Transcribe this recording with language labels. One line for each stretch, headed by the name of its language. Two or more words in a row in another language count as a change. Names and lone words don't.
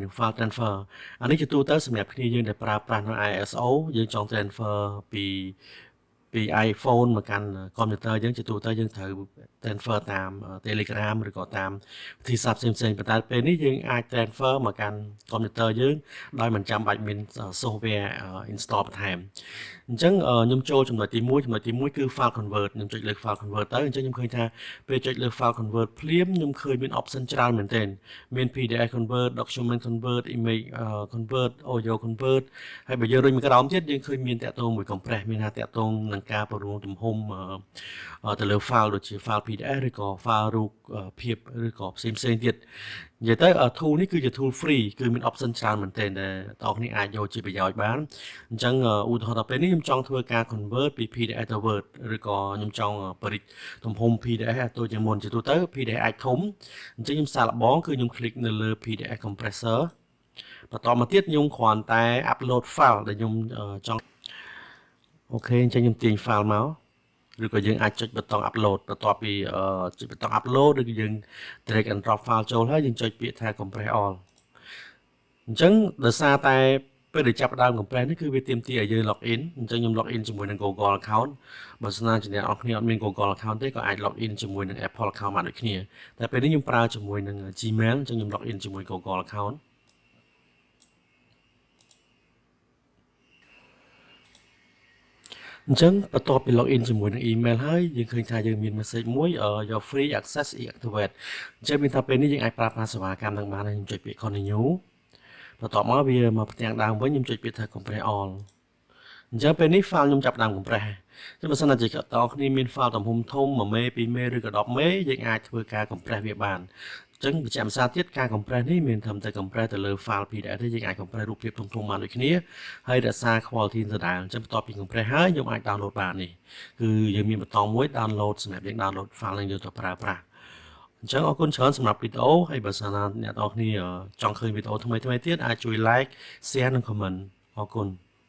English: file transfer
Khmer: អានេះជាទូទៅសម្រាប់គ្នាយើងដែលប្រើប្រាស់នៅ ISO យើងចង់ transfer ពី iPhone មកកាន់ computer យើងជាទូទៅយើងត្រូវ transfer តាម Telegram ឬក៏តាមវិធីសាស្ត្រផ្សេងៗប៉ុន្តែពេលនេះយើងអាច transfer មកកាន់ computer យើងដោយមិនចាំបាច់មាន
English: software install
Khmer: បន្ថែមអញ្ចឹងខ្ញុំចូលចំណុចទី1គឺ
English: file convert
Khmer: ខ្ញុំចុចលើ
English: file convert
Khmer: ទៅអញ្ចឹងខ្ញុំឃើញថាពេល ចុចលើ
English: file convert
Khmer: ភ្លាមខ្ញុំឃើញមាន option ច្រើនមែនទែនមាន
English: PDF convert document convert image convert audio convert
Khmer: ហើយបើយើងរុញមកក្រោមទៀតយើងឃើញមានតាក់ទងមួយ compress មានថាតាក់ទងនឹងការពង្រួមទំហំទៅលើ file ដូចជា
English: file PDF
Khmer: ឬក៏ file រូបភាពឬក៏ផ្សេងទៀតនិ យាយទៅ tool នេះគឺជា
English: tool free
Khmer: គឺមាន option ច្រើនមែនទែនដែលបងប្អូនអាចយកជាប្រយោជន៍បានអញ្ចឹងឧទាហរណ៍ដល់ពេលនេះខ្ញុំចង់ធ្វើការ convert ពី PDF ទៅ Word ឬក៏ខ្ញុំចង់ប រិច្ទំហំ PDF ឲ្យទៅជាមុនជាទូទៅ PDF អាចធំអញ្ចឹងខ្ញុំសាកល្បងគឺខ្ញុំ click នៅលើ
English: PDF compressor
Khmer: បន្តមកទៀតខ្ញុំគ្រាន់តែ
English: upload file
Khmer: ដែលខ្ញុំចង់ អូខេអញ្ចឹងខ្ញុំទាញ file មកឬក៏យើងអាចចុចប៊ូតុង upload បន្ទាប់ពីចុចប៊ូតុង upload ឬក៏យើង
English: drag and drop file
Khmer: ចូលហើយយើងចុចពាក្យថា
English: compress all
Khmer: អញ្ចឹងដោយសារតែពេលដែលចាប់ផ្ដើម compress នេះគឺវាទាមទារឲ្យយើង
English: log in
Khmer: អញ្ចឹងខ្ញុំ
English: log in
Khmer: ជាមួយនឹង
English: Google account
Khmer: បើសិនជាអ្នកនរគ្នាអត់មាន
English: Google account
Khmer: ទេក៏អាច
English: log in
Khmer: ជាមួយនឹង
English: Apple account
Khmer: បានដូចគ្នាតែពេលនេះខ្ញុំប្រើជាមួយនឹង Gmail អញ្ចឹងខ្ញុំ
English: log in
Khmer: ជាមួយ
English: Google account
Khmer: អញ្ចឹងបន្ទាប់ពី login ជាមួយនឹង email ហើយយើងឃើញថាយើងមាន message មួយ
English: your free access is activate
Khmer: អញ្ចឹងមានថាពេលនេះយើងអាចប្រើប្រាស់សេវាកម្មនឹងបានហើយខ្ញុំចុចពាក្យ continue បន្ទាប់ មកវាមកផ្ទាំងដើមវិញខ្ញុំចុចពាក្យថា
English: compress all
Khmer: អញ្ចឹងពេលនេះ file ខ្ញុំចាប់ផ្ដើម compress អញ្ចឹងបើសិនជាអ្នកទាំងអស់គ្នាមាន file ទំហំធំ1មេ2មេឬក៏10មេយើងអាចធ្វើការ compress វាបានអញ្ចឹងបញ្ជាក់ភាសាទៀតការ compress នេះមានត្រឹមតែ compress ទៅលើ file PDF ទេយើងអាច compress រូបភាពធំបានដូចគ្នាហើយរក្សា quality ដដែលអញ្ចឹងបន្ទាប់ពី compress ហើយខ្ញុំអាច download បាននេះគឺយើងមានប៊ូតុងមួយ download សម្រាប់យើង
English: download file
Khmer: នឹងយកទៅប្រើប្រាស់អញ្ចឹងអរគុណច្រើនសម្រាប់វីដេអូហើយបើសិនណាអ្នកនរគ្នាចង់ឃើញវីដេអូថ្មីទៀតអាចជួយ
English: like share
Khmer: និង comment អរគុណ